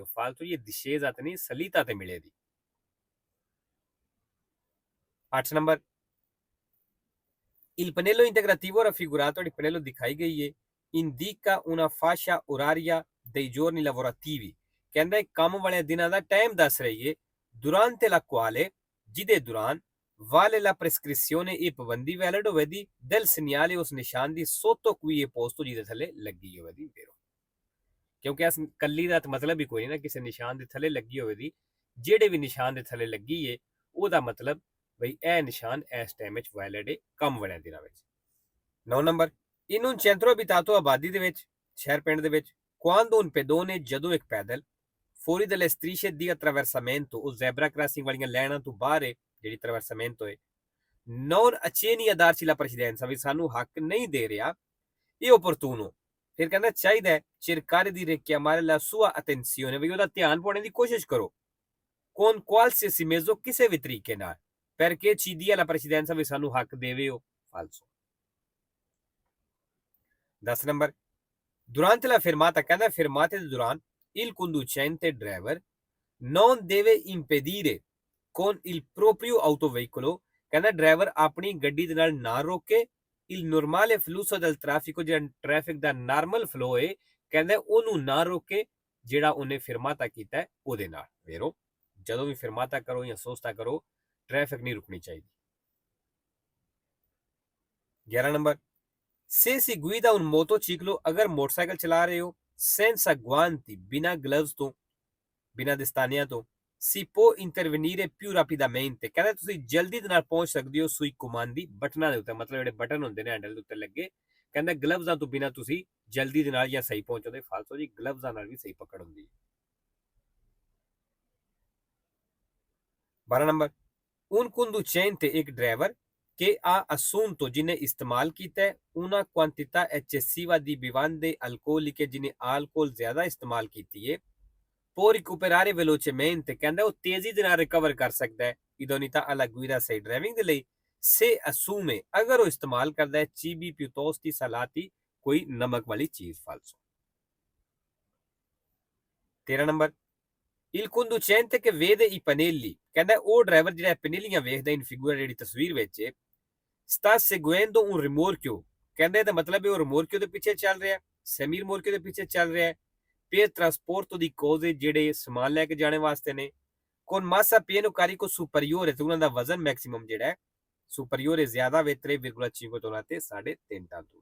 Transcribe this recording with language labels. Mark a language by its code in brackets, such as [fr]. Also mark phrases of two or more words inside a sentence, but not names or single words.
[pa] ਫਾਲਤੂ ਇਹ discesa ਤੇ ਨਹੀਂ ਸਲੀਤਾ ਤੇ ਮਿਲੇਗੀ। 8 ਨੰਬਰ [it] il pannello integrativo raffigurato il pannello [pa] ਦਿਖਾਈ ਗਈ ਹੈ [it] indica una fascia oraria dei giorni lavorativi [pa] ਕਹਿੰਦਾ ਕੰਮ ਵਾਲੇ ਦਿਨਾਂ ਦਾ ਟਾਈਮ ਦੱਸ ਰਹੀ ਹੈ [it] durante la quale [pa] ਜਿਹਦੇ ਦੌਰਾਨ [it] vale la prescrizione [pa] ਇਹ ਪਾਬੰਦੀ ਵੈਲਿਡ ਹੋਵੇਗੀ [it] del segnale [pa] ਉਸ ਨਿਸ਼ਾਨ ਦੀ [it] sotto cui è posto [pa] ਜਿਹਦੇ ਥੱਲੇ ਲੱਗੀ ਹੋਵੇਗੀ ਵੇਰੋ। ਕਿਉਂਕਿ ਇਸ ਕੱਲੀ ਦਾ ਮਤਲਬ ਹੀ ਕੋਈ ਨਹੀਂ ਨਾ ਕਿਸੇ ਨਿਸ਼ਾਨ ਦੇ ਥੱਲੇ ਲੱਗੀ ਹੋਵੇਗੀ, ਜਿਹੜੇ ਵੀ ਨਿਸ਼ਾਨ ਦੇ ਥੱਲੇ ਲੱਗੀ ਹੈ ਉਹਦਾ ਮਤਲਬ ਬਈ ਇਹ ਨਿਸ਼ਾਨ ਇਸ ਟਾਈਮ ਵਿੱਚ ਵੈਲਿਡ ਹੈ ਕੰਮ ਵਾਲਿਆਂ ਦਿਨਾਂ ਵਿੱਚ। 9 ਨੰਬਰ [it] in un centro abitato [pa] ਆਬਾਦੀ ਦੇ ਵਿੱਚ ਸ਼ਹਿਰ ਪਿੰਡ ਦੇ ਵਿੱਚ [it] quando un pedone [pa] ਜਦੋਂ ਇੱਕ ਪੈਦਲ [it] fuori dalle strisce di attraversamento [pa] ਉਹ ਜ਼ੈਬਰਾ ਕ੍ਰਾਸਿੰਗ ਵਾਲੀਆਂ ਲਾਈਨਾਂ ਤੋਂ ਬਾਹਰ ਹੈ ਜਿਹੜੀ attraversamento ਹੈ [it] non accenni a darci la precedenza [pa] ਵੀ ਸਾਨੂੰ ਹੱਕ ਨਹੀਂ ਦੇ ਰਿਹਾ ਇਹ opportuno ਫਿਰ ਕਹਿੰਦਾ ਚਾਹੀਦਾ ਹੈ [it] cercare di richiamare la sua attenzione [pa] ਵੀ ਉਹਦਾ ਧਿਆਨ ਪਾਉਣ ਦੀ ਕੋਸ਼ਿਸ਼ ਕਰੋ [it] con qualsiasi mezzo [pa] ਕਿਸੇ ਵੀ ਤਰੀਕੇ ਨਾਲ [it] perché ci dia la precedenza [pa] ਵੀ ਸਾਨੂੰ ਹੱਕ ਦੇਵੇ ਉਹ ਫਾਲਸੋ। [it] 10 ਨੰਬਰ durante la fermata [pa] ਕਹਿੰਦਾ fermate ਦੇ ਦੌਰਾਨ [it] il conducente driver non deve impedire con il proprio autoveicolo [pa] ਕਹਿੰਦਾ ਡਰਾਈਵਰ ਆਪਣੀ ਗੱਡੀ ਦੇ ਨਾਲ ਨਾ ਰੋਕੇ [it] il normale flusso del traffico, [pa] ਜਿਹੜਾ ਟ੍ਰੈਫਿਕ ਦਾ ਨਾਰਮਲ ਫਲੋ ਹੈ, ਕਹਿੰਦਾ ਉਹਨੂੰ ਨਾ ਰੋਕੇ ਜਿਹੜਾ ਉਹਨੇ ਫਿਰਮਾਤਾ ਕੀਤਾ ਉਹਦੇ ਨਾਲ। ਵੇਰੋ ਜਦੋਂ ਵੀ ਫਿਰਮਾਤਾ ਕਰੋ ਜਾਂ ਸੋਚਤਾ ਕਰੋ, ਟ੍ਰੈਫਿਕ ਨਹੀਂ ਰੁਕਣੀ ਚਾਹੀਦੀ। 11 ਨੰਬਰ, [it] se si guida un motociclo, [pa] ਅਗਰ ਮੋਟਰਸਾਈਕਲ ਚਲਾ ਰਹੇ ਹੋ [it] senza guanti, [pa] ਬਿਨਾ ਗਲਵਜ਼ ਤੋਂ, ਬਿਨਾ ਦਸਤਾਨਿਆਂ ਤੋਂ, [it] si può intervenire più rapidamente, [pa] ਕਹਿੰਦਾ ਤੁਸੀਂ ਜਲਦੀ ਦੇ ਨਾਲ ਪਹੁੰਚ ਸਕਦੇ ਹੋ [it] sui comandi [pa] ਦੀ ਬਟਨਾਂ ਦੇ ਉੱਤੇ, ਮਤਲਬ ਜਿਹੜੇ ਬਟਨ ਹੁੰਦੇ ਨੇ ਹੈਂਡਲ ਦੇ ਉੱਤੇ ਲੱਗੇ, ਕਹਿੰਦਾ ਗਲਵਜ਼ਾਂ ਤੋਂ ਬਿਨਾ ਤੁਸੀਂ ਜਲਦੀ ਦੇ ਨਾਲ ਜਾਂ ਸਹੀ ਪਹੁੰਚੋਗੇ। ਫਾਲਤੂ ਜੀ, ਗਲਵਜ਼ਾਂ ਨਾਲ ਵੀ ਸਹੀ ਪਕੜ ਹੁੰਦੀ ਹੈ। 12 ਨੰਬਰ, [it] un conducente, [pa] ਇੱਕ ਡਰਾਈਵਰ [it] che ha assunto, [pa] ਜਿਹਨੇ ਇਸਤੇਮਾਲ ਕੀਤਾ [it] una quantità eccessiva di bevande alcoliche, [pa] ਜਿਹਨੇ alcol ਜ਼ਿਆਦਾ ਇਸਤੇਮਾਲ ਕੀਤੀ ਹੈ, [it] può recuperare velocemente, [pa] ਕਹਿੰਦਾ ਉਹ ਤੇਜ਼ੀ ਦੇ ਨਾਲ ਰਿਕਵਰ ਕਰ ਸਕਦਾ ਹੈ [it] idoneità alla guida [pa] ਸਹੀ ਡਰਾਈਵਿੰਗ ਦੇ ਲਈ, [it] se assume, [pa] ਅਗਰ ਉਹ ਇਸਤੇਮਾਲ ਕਰਦਾ ਹੈ [it] cibi piuttosto salati, [pa] ਕੋਈ ਨਮਕ ਵਾਲੀ ਚੀਜ਼। ਫਾਲਸੋ। 13 ਨੰਬਰ, [it] il conducente che vede i pannelli, [pa] ਕਹਿੰਦਾ ਉਹ ਡਰਾਈਵਰ ਜਿਹੜਾ ਪਨੇਲੀਆਂ ਵੇਖਦਾ [it] in figura [pa] ਜਿਹੜੀ ਤਸਵੀਰ ਵਿੱਚ [it] sta seguendo un rimorchio, [pa] ਕਹਿੰਦਾ ਇਹਦਾ ਮਤਲਬ ਹੈ ਉਹ ਰਿਮੋਰਕਿਓ ਦੇ ਪਿੱਛੇ ਚੱਲ ਰਿਹਾ, [it] semi rimorchio [pa] ਦੇ ਪਿੱਛੇ ਚੱਲ ਰਿਹਾ [it] per trasporto di cose, [pa] ਜਿਹੜੇ ਸਮਾਨ ਲੈ ਕੇ ਜਾਣੇ ਵਾਸਤੇ ਨੇ, [it] con massa pieno carico superiore, [pa] ਤੇ ਉਹਨਾਂ ਦਾ ਵਜ਼ਨ ਮੈਕਸਿਮਮ ਜਿਹੜਾ ਹੈ superiore ਜ਼ਿਆਦਾ ਵੇ 3,5 ਟਨ ਤੇ 3.5 ਟਨ ਤੋਂ।